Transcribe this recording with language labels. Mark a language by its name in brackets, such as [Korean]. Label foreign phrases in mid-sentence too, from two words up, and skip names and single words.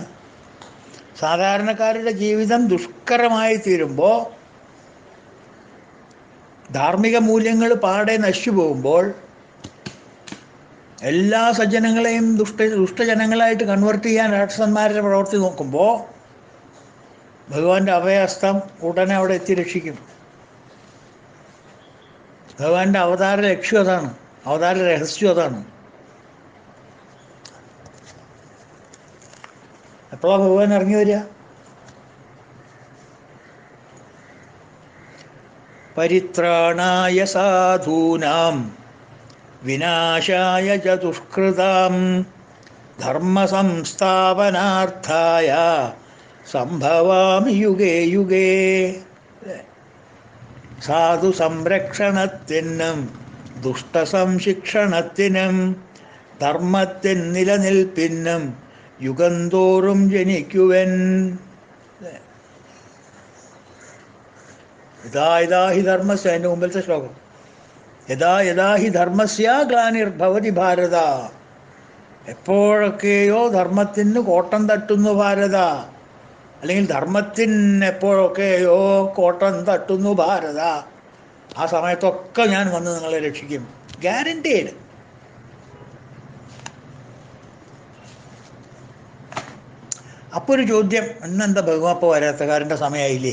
[Malayalam] സാധാരണക്കാരുടെ ജീവിതം ദുഷ്കരമായി തീരുമ്പോൾ, ധാർമ്മിക മൂല്യങ്ങൾ പാടെ നശിച്ചു പോകുമ്പോൾ, എല്ലാ സജ്ജനങ്ങളെയും ദുഷ്ടജനങ്ങളായിട്ട് കൺവേർട്ട് ചെയ്യാൻ രാക്ഷസന്മാരുടെ പ്രവൃത്തി നോക്കുമ്പോൾ ഭഗവാന്റെ അഭയഹസ്തം ഉടനെ അവിടെ എത്തി രക്ഷിക്കും. ഭഗവാന്റെ അവതാര ലക്ഷ്യം അതാണ്, അവതാര രഹസ്യം അതാണ്. എപ്പോഴാണ് ഭഗവാൻ ഇറങ്ങി വരിക? [Sanskrit] പരിത്രാണായ സാധൂനാം വിനാശായ ച ദുഷ്കൃതാം ധർമ്മസംസ്ഥാപനാർത്ഥായ സംഭവാമി യുഗേ യുഗേ. [Malayalam] സാധു സംരക്ഷണത്തിനും ദുഷ്ടസംശിക്ഷണത്തിനും ധർമ്മത്തിൻ നിലനിൽപ്പിനും യുഗം തോറും ജനിക്കുവൻ. [Sanskrit] യഥാ യഥാ ഹി ധർമ്മസ്യ, [Malayalam] അതിൻ്റെ മുമ്പിലത്തെ ശ്ലോകം, [Sanskrit] യഥാ യഥാ ഹി ധർമ്മസ്യ ഗ്ലാനിർഭവതി ഭാരത. [Malayalam] എപ്പോഴൊക്കെയോ ധർമ്മത്തിന് കോട്ടം തട്ടുന്നു ഭാരത, അല്ലെങ്കിൽ ധർമ്മത്തിന് എപ്പോഴൊക്കെയോ കോട്ടം തട്ടുന്നു ഭാരത, ആ സമയത്തൊക്കെ ഞാൻ വന്ന് നിങ്ങളെ രക്ഷിക്കും, ഗ്യാരണ്ടീഡ്. അപ്പോൾ ഒരു ചോദ്യം, ഇന്നെന്താ ഭഗവാൻ ഇപ്പോൾ വരാത്തക്കാരൻ്റെ സമയമായില്ലേ?